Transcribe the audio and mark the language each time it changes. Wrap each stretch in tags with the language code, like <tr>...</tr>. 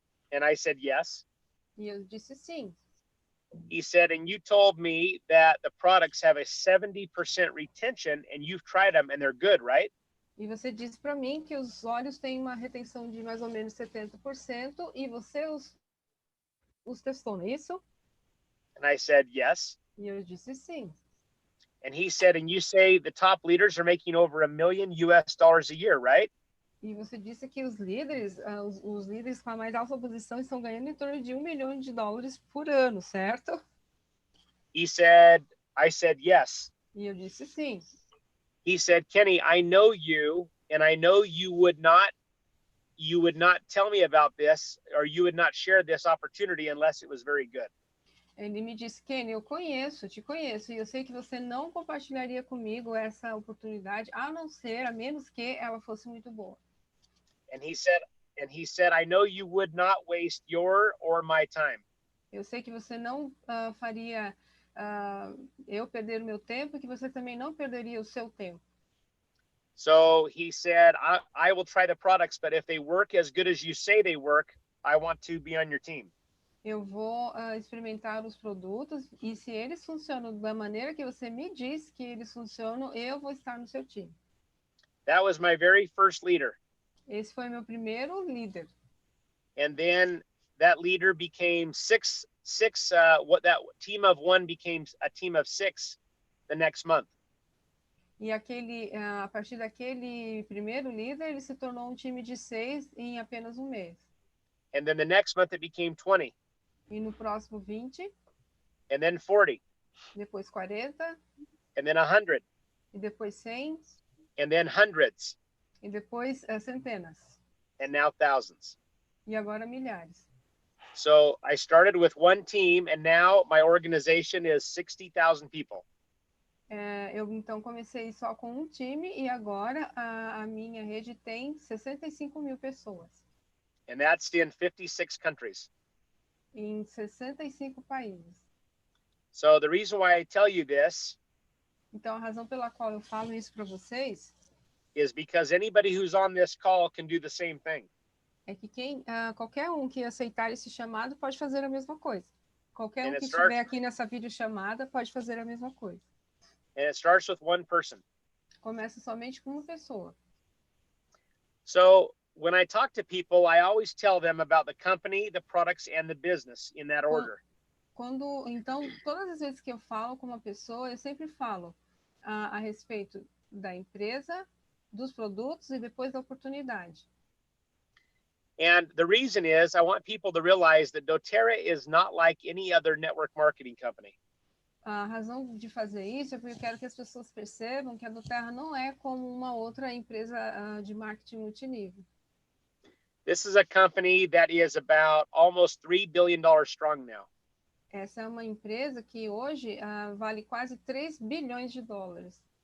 <en>And I said, yes.</en> <pt>E eu disse sim.</pt> <en>He said, and you told me that the products have a 70% retention and you've tried them and they're good, right?</en> <pt>E você disse para mim que os óleos têm uma retenção de mais ou menos 70% e você os testou, não é isso?</pt> <en>And I said, yes.</en> <pt>E eu disse sim.</pt> <en>And he said, and you say the top leaders are making over $1 million a year, right?</en> <pt>E você disse que os líderes com a mais alta posição estão ganhando em torno de $1 milhão por ano, certo?</pt> <en>I said, yes.</en> <pt>E eu disse sim.</pt> <en>He said, Kenny, I know you, and I know you would not tell me about this, or you would not share this opportunity unless it was very good.</en> <pt>Ele me disse, Kenny, eu te conheço, e eu sei que você não compartilharia comigo essa oportunidade, a menos que ela fosse muito boa.</pt> <en>And he said, I know you would not waste your or my time.</en> <pt>Eu sei que você não faria eu perder o meu tempo, e que você também não perderia o seu tempo.</pt> <en>So he said, I will try the products, but if they work as good as you say they work, I want to be on your team.</en> <pt>Eu vou experimentar os produtos, e se eles funcionam da maneira que você me diz que eles funcionam, eu vou estar no seu time.</pt> <en>That was my very first leader.</en> <pt>Esse foi meu primeiro líder.</pt> <en>And then that leader became six, what that team of one became a team of 6 the next month.</en> <pt>E a partir daquele primeiro líder, ele se tornou um time de 6 em apenas um mês.</pt> <en>And then the next month it became 20.</en> <pt>E no próximo 20,</pt> <en>And then 40.</en> <pt>depois 40,</pt> <en>And then 100.</en> <pt>e depois 100,</pt> <en>And then hundreds.</en> <pt>e depois centenas.</pt> <en>And now thousands.</en> <pt>E agora milhares.</pt> <en>So I started with one team, and now my organization is 60,000 people.</en> <pt>Eu então comecei só com um time, e agora a minha rede tem 65.000 pessoas.</pt> <en>And that's in 56 countries.</en> <pt>Em 65 países.</pt> <en>So the reason why I tell you this</en> <pt>Então a razão pela qual eu falo isso para vocês</pt> <en>is because anybody who's on this call can do the same thing.</en> <pt>é que qualquer um que aceitar esse chamado pode fazer a mesma coisa. Qualquer um que</pt> <en>starts-</en> <pt>estiver aqui nessa videochamada pode fazer a mesma coisa.</pt> <en>And it starts with one person.</en> <pt>Começa somente com uma pessoa.</pt> <en>So when I talk to people, I always tell them about the company, the products, and the business in that order.</en> <pt>Então, todas as vezes que eu falo com uma pessoa, eu sempre falo a respeito da empresa, dos produtos e depois da oportunidade.</pt> <en>And the reason is I want people to realize that Doterra is not like any other network marketing company.</en> <pt>A razão de fazer isso é porque eu quero que as pessoas percebam que a Doterra não é como uma outra empresa de marketing multinível.</pt> <en>This is a company that is about almost $3 billion strong now.</en> <pt>Essa é uma empresa que hoje vale quase 3 bilhões de dólares.</pt>